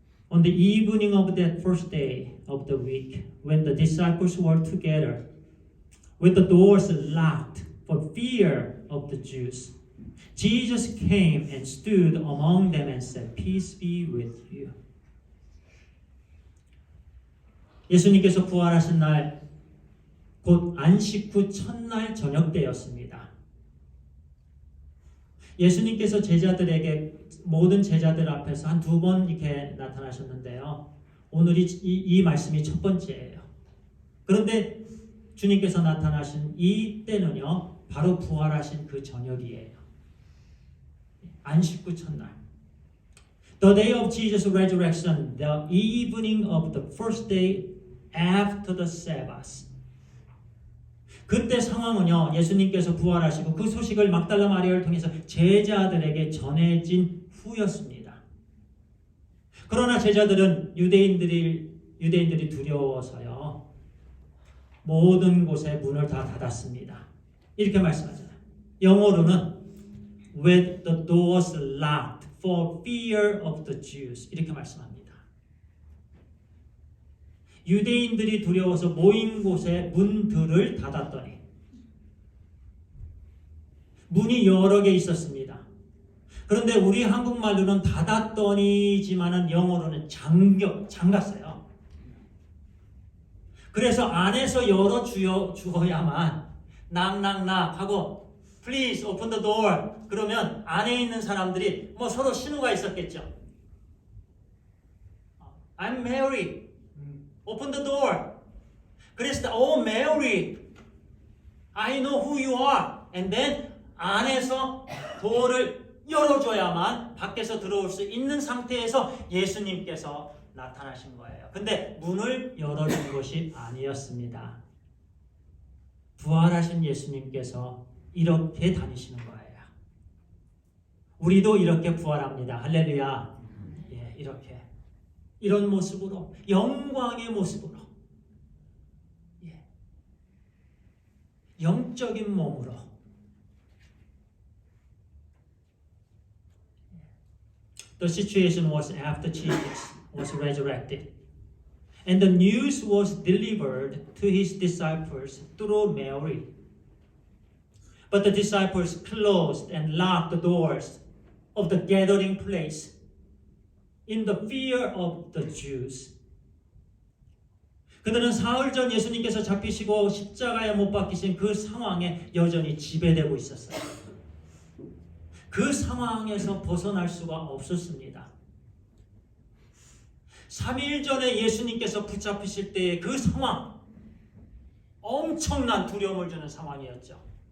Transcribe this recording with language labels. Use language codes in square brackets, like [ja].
[en] On the evening of that first day of the week, when the disciples were together, with the doors locked for fear of the Jews, Jesus came and stood among them and said, Peace be with you. [ko] 예수님께서 부활하신 날, 곧 안식 후 첫날 저녁 때였습니다. 예수님께서 제자들에게 모든 제자들 앞에서 한 두 번 이렇게 나타나셨는데요. 오늘 이 말씀이 첫 번째예요. 그런데 주님께서 나타나신 이 때는요, 바로 부활하신 그 저녁이에요. 안식 후 첫날. [en] The day of Jesus' resurrection, the evening of the first day after the Sabbath. [ko] 그때 상황은요, 예수님께서 부활하시고 그 소식을 막달라 마리아를 통해서 제자들에게 전해진 후였습니다. 그러나 제자들은 유대인들이 두려워서요, 모든 곳에 문을 다 닫았습니다. 이렇게 말씀하잖아요. 영어로는 [en] with the doors locked for fear of the Jews. [ko] 이렇게 말씀합니다. 유대인들이 두려워서 모인 곳에 문들을 닫았더니 문이 여러 개 있었습니다. 그런데 우리 한국말로는 닫았더니지만은 영어로는 잠갔어요. 그래서 안에서 열어 주어야만 낙낙낙 하고 [en] Please open the door. [ko] 그러면 안에 있는 사람들이 뭐 서로 신호가 있었겠죠. [en] I'm Mary. Open the door. [ko] 그래서 [en] Oh Mary, I know who you are. And then [ko] 안에서 도어를 열어줘야만 밖에서 들어올 수 있는 상태에서 예수님께서 나타나신 거예요. 근데 문을 열어준 것이 아니었습니다. 부활하신 예수님께서 이렇게 다니시는 거예요. 우리도 이렇게 부활합니다. 할렐루야. 예, 이렇게. 이런 모습으로, 영광의 모습으로, 예, 영적인 몸으로. [en] The situation was after Jesus was resurrected. And the news was delivered to his disciples through Mary. But the disciples closed and locked the doors of the gathering place in the fear of the Jews. [ko] 그들은 사흘 전 예수님께서 잡히시고 십자가에 못 박히신 그 상황에 여전히 지배되고 있었어요. 그 상황에서 벗어날 수가 없었습니다. 3일 전에 예수님께서 붙잡히실 때의 그 상황, 엄청난 두려움을 주는 상황이었죠.